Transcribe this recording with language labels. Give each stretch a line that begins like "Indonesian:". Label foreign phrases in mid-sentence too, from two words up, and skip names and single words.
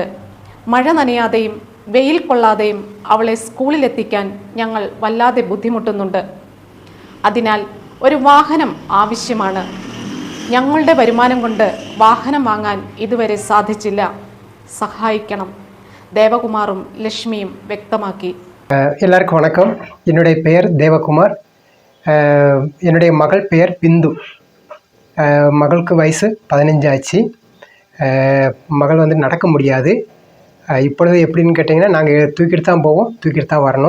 Malayalam: മഴ നനയാതെയും വെയിൽ കൊള്ളാതെയും അവളെ സ്കൂളിലെത്തിക്കാൻ ഞങ്ങൾ വല്ലാതെ ബുദ്ധിമുട്ടുന്നുണ്ട്. അതിനാൽ ഒരു വാഹനം ആവശ്യമാണ്. ഞങ്ങളുടെ വരുമാനം കൊണ്ട് വാഹനം വാങ്ങാൻ ഇതുവരെ സാധിച്ചില്ല. സഹായിക്കണം. ദേവകുമാറും ലക്ഷ്മിയും വ്യക്തമാക്കി.
Tamil: எல்லாருக்கும் வணக்கம். என்னுடைய பெயர் தேவகுமார். என்னுடைய மகள் பெயர் பிந்து. மகளுக்கு வயசு 15 ஆச்சு. மகள் வந்து நடக்க முடியாது. இப்பொழுது எப்படின்னு கேட்டிங்கன்னா, நாங்கள் தூக்கிட்டு தான் போவோம், தூக்கிட்டு தான் வரணும்.